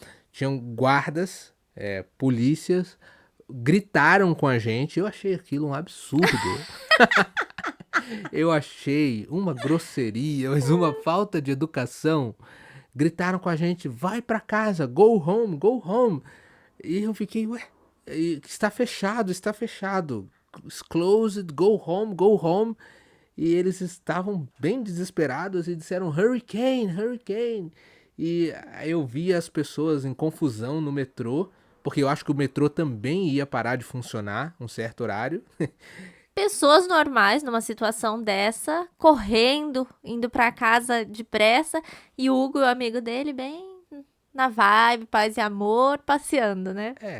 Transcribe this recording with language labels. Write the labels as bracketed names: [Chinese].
[Portuguese] Tinham guardas, polícias, gritaram com a gente. Eu achei aquilo um absurdo. Eu achei uma grosseria, mas uma falta de educação. Gritaram com a gente: vai pra casa, [English] go home, go home. [Portuguese] E eu fiquei: ué, está fechado, está fechado. [English] It's closed, go home, go home. [Portuguese] E eles estavam bem desesperados e disseram: Hurricane, Hurricane. E aí eu vi as pessoas em confusão no metrô, porque eu acho que o metrô também ia parar de funcionar um certo horário. Pessoas normais numa situação dessa, correndo, indo pra casa depressa, e o Hugo, o amigo dele, bem na vibe, paz e amor, passeando, né?